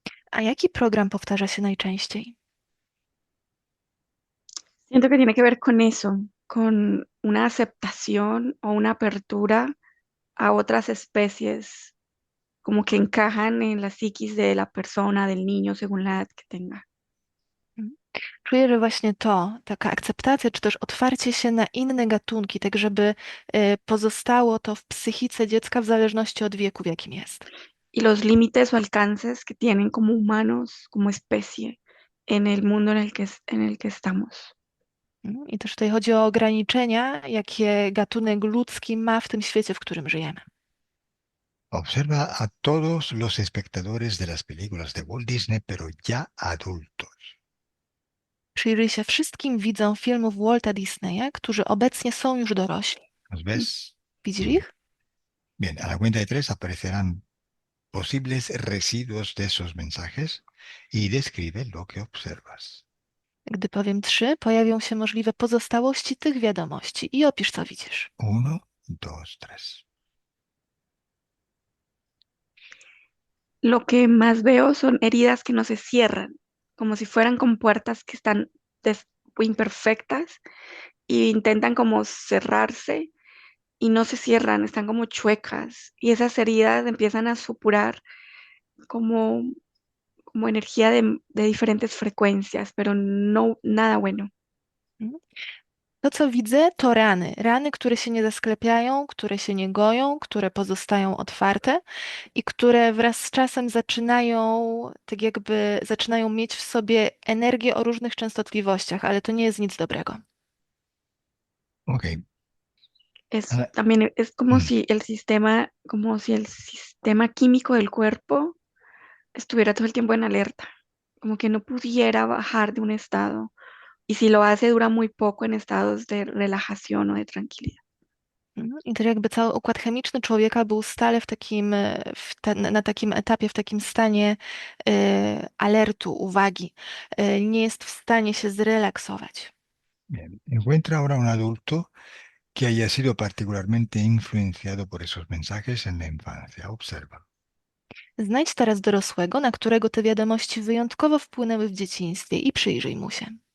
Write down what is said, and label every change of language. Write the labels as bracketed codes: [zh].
[pl] A jaki program powtarza się najczęściej? [es] Siento que tiene que ver con eso, con una aceptación o una apertura a otras especies, como que encajan en la psiquis de la persona, del niño, según la edad que tenga. Mhm. [pl] Czuję, że właśnie to, taka akceptacja, czy też otwarcie się na inne gatunki, tak żeby pozostało to w psychice dziecka w zależności od wieku, w jakim jest. [es] Y los límites o alcances que tienen como humanos, como especie, en el mundo en el que estamos. [pl] I też tutaj chodzi o ograniczenia, jakie gatunek ludzki ma w tym świecie, w którym żyjemy. [es] Observa a todos los espectadores de las películas de Walt Disney, pero ya adultos. [pl] Przyjrzyj się wszystkim widzom filmów Walta Disneya, którzy obecnie są już dorośli. [es] ¿Los ves? [pl] Widzisz ich? [es] Bien, a la cuenta de tres aparecerán posibles residuos de esos mensajes y describe lo que observas. [pl] Gdy powiem 3, pojawią się możliwe pozostałości tych wiadomości i opisz, co widzisz. [es] Uno, dos, tres. Lo que más veo son heridas que no se cierran, como si fueran con puertas que están imperfectas e intentan como cerrarse y no se cierran, están como chuecas y esas heridas empiezan a supurar como, como energía de diferentes frecuencias, pero no nada bueno. [pl] Mhm. To, co widzę, to rany. Rany, które się nie zasklepiają, które się nie goją, które pozostają otwarte i które wraz z czasem zaczynają, tak jakby zaczynają mieć w sobie energię o różnych częstotliwościach, ale to nie jest nic dobrego. Ok. [es] Es Ana- también es mm, como si el sistema químico del cuerpo estuviera todo el tiempo en alerta, como que no pudiera bajar de un estado. Y si lo hace, dura muy poco en estados de relajación o de tranquilidad. [pl] I to jakby cały układ chemiczny człowieka był stale na takim etapie, w takim stanie alertu, uwagi. Nie jest w stanie się zrelaksować. [es] Bien. Encuentra ahora un adulto que haya sido particularmente influenciado por esos mensajes en la infancia. Observa. [pl] Znajdź teraz dorosłego, na którego te wiadomości wyjątkowo wpłynęły w dzieciństwie i przyjrzyj mu się.